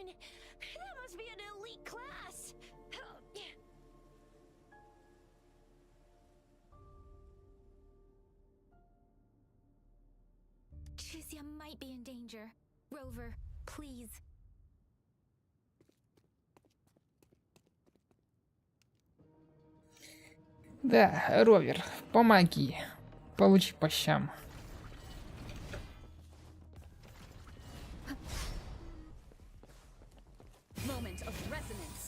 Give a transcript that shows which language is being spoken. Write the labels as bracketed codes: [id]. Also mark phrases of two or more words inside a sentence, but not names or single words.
[en] That must be an elite class! Tricia might be in danger. Rover, please. [bg] Да, Ровер, помоги. Получи по щам. [en] Moment of resonance.